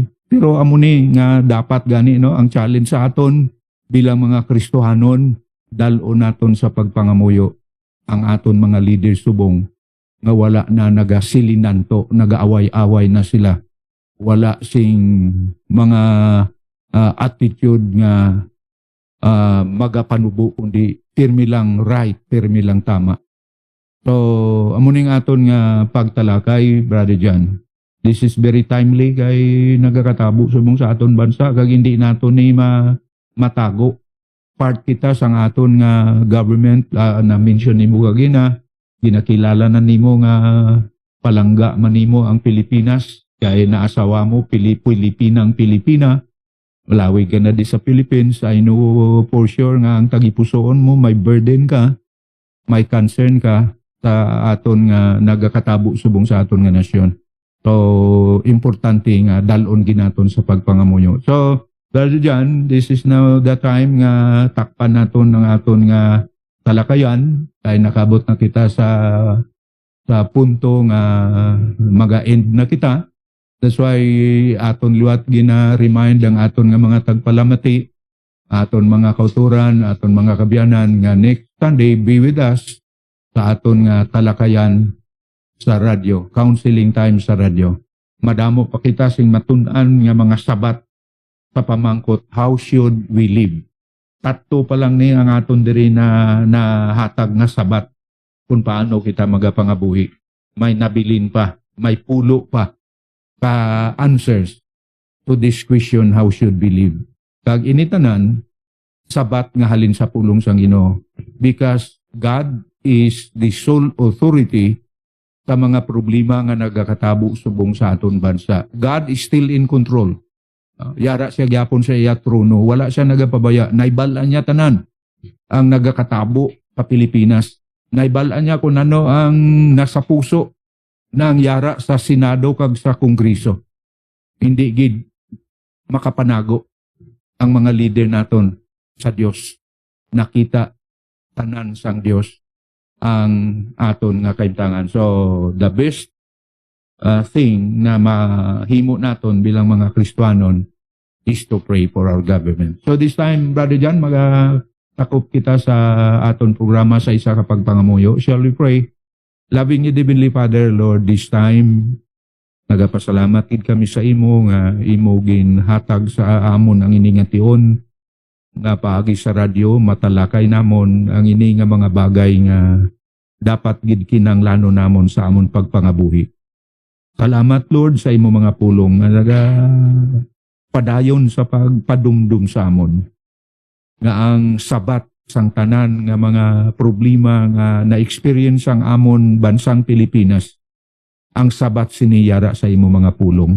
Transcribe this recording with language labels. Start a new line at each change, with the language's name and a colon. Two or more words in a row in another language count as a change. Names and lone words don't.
Hiligaynon: Pero amo ni nga dapat gani no ang challenge sa aton bilang mga Kristohanon, dalon naton sa pagpangamuyo ang aton mga leaders subong nga wala na nagasilinanto, nagaaway-away na sila. Wala sing mga attitude nga magapanubo kundi pirmi lang right, pirmi lang tama. So, amuning aton nga pagtalakay, Brother John.
English: This is very timely
Hiligaynon: kay nagakatabo subong sa aton bansa kag hindi naton ni matago. Part kita sang aton nga government na mention nimo kagina, ginakilala na nimo nga palangga man nimo ang Pilipinas kay naasawa mo Pilipinang Pilipina. Malawi ka na di sa Philippines. I know for sure nga ang tagipusoon mo may burden ka, may concern ka sa aton nga nagakatabo subong sa aton nga nasyon. So importante nga dalon ginaton sa pagpangamuyo. So Brother John,
English: this is now the time
Hiligaynon: nga takpan naton ng aton nga talakayan kay nakabot na kita sa punto nga maga-end na kita.
English: That's why
Hiligaynon: aton liwat gina-remind ang aton nga mga tagpalamati, aton mga kauturan, aton mga kabyanan nga
English: next Sunday be with us
Hiligaynon: sa aton nga talakayan sa radyo,
English: counseling time
Hiligaynon: sa radyo. Madamo pa kita sing matun-an nga mga sabat sa pamangkot,
English: how should we live?
Hiligaynon: Tatto pa lang ni ang aton diri na hatag nga sabat kung paano kita magapangabuhi. May nabilin pa, may pulo pa ka
English: answers to this question, how should we live?
Hiligaynon: Kag initanan, sabat nga halin sa pulong sang Ginoo.
English: Because God is the sole authority
Hiligaynon: sa mga problema nga nagakatabo subong sa aton bansa.
English: God is still in control.
Hiligaynon: Yara siya gyapon sa iya trono, wala siya nagapabaya. Naibalaan niya tanan ang nagakatabo sa Pilipinas. Naibalaan niya kung ano ang
Filipino: nasa puso ng
Hiligaynon: yara sa Senado kag sa Kongreso. Hindi gid makapanago ang mga leader naton sa Dios. Nakita tanan sang Dios ang aton nga kaimtangan.
English: So the best thing
Hiligaynon: na mahimo naton bilang mga Kristohanon
English: is to pray for our government. So this time, Brother John,
Hiligaynon: takop kita sa aton programa sa isa ka pagpangamuyo.
English: Shall we pray? Loving you, Heavenly Father, Lord, this time,
Hiligaynon: nagapasalamat kid kami sa imo nga imo ginhatag sa amon ang ini nga tion nga paagi sa radyo, matalakay namon ang ini nga mga bagay nga dapat gid kinahanglanon namon sa amon pagpangabuhi. Salamat, Lord, sa imo mga pulong nga padayon sa pagpadumdum sa amon nga ang sabat sang tanan nga mga problema nga na-experience ang amon bansang Pilipinas, ang sabat siniyara sa imo mga pulong.